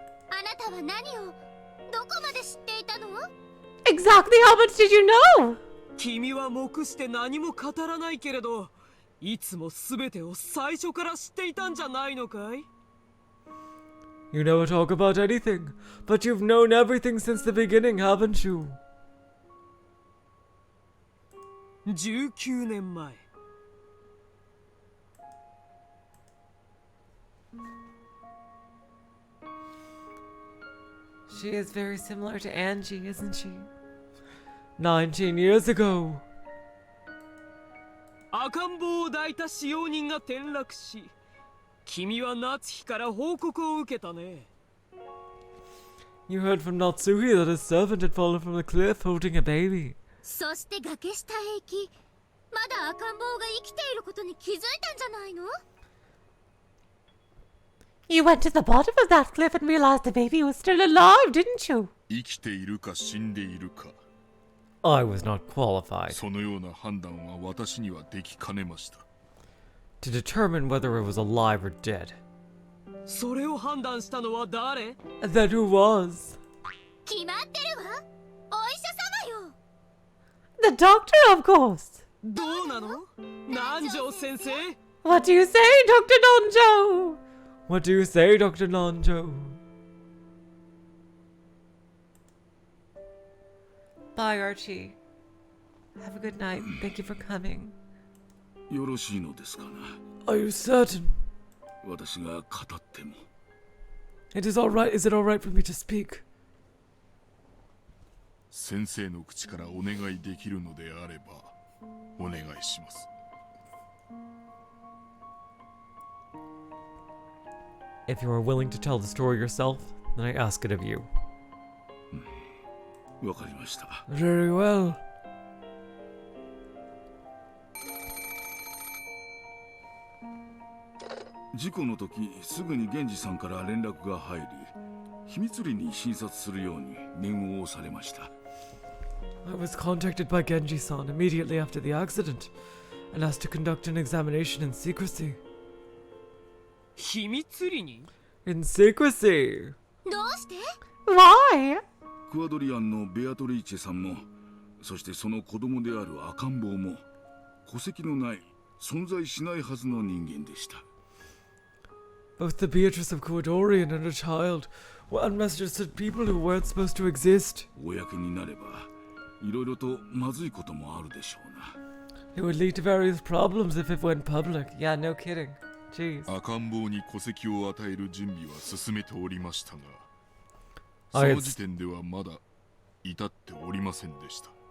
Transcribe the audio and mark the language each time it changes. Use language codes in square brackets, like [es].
[ja] あなたは何をどこまで知っていたの？ [en] Exactly how much did you know? [ja] 君は黙して何も語らないけれど、いつも全てを最初から知っていたんじゃないのかい？ [en] You never talk about anything, but you've known everything since the beginning, haven't you? [ja] 19年前。 [en] She is very similar to Angie, isn't she? 19 years ago. [ja] 赤ん坊を抱いた使用人が転落し、君は夏日から報告を受けたね。 [en] You heard from Natsuhi that his servant had fallen from a cliff holding a baby. [ja] そして崖下へ行き、まだ赤ん坊が生きていることに気づいたんじゃないの？ [en] You went to the bottom of that cliff and realized the baby was still alive, didn't you? [ja] 生きているか死んでいるか [en] I was not qualified [ja] そのような判断は私にはできかねました [en] to determine whether it was alive or dead. [ja] それを判断したのは誰？ [en] Then who was? [ja] 決まってるわ。お医者様よ。 [en] The doctor, of course. [ja] どうなの？南條先生？ [en] What do you say, Dr. Donjo? What do you say, Dr. Nanjo? Bye, Archie. Have a good night. Thank you for coming. [ja] よろしいのですかな [en] Are you certain? [ja] 私が語っても [en] It is alright. Is it alright for me to speak? [ja] 先生の口からお願いできるのであればお願いします [en] If you are willing to tell the story yourself, then I ask it of you. [ja] わかりました [en] Very well. [ja] 事故の時すぐに源氏さんから連絡が入り秘密裏に診察するように念を押されました [en] I was contacted by Genji-san immediately after the accident and asked to conduct an examination in secrecy. [ja] 秘密裏に？ [en] In secrecy? [ja] どうして？ [en] Why? [ja] クアドリアンのベアトリーチェさんもそしてその子供である赤ん坊も戸籍のない存在しないはずの人間でした [en] Both the Beatrice of Kuadorian and her child were unregistered people who weren't supposed to exist. [ja] 公になればいろいろとまずいこともあるでしょうな [en] It would lead to various problems if it went public. Yeah, no kidding. Jeez. [ja] 赤ん坊に戸籍を与える準備は進めておりましたがそ [en] I [ja] の時点ではまだ至っておりませんでした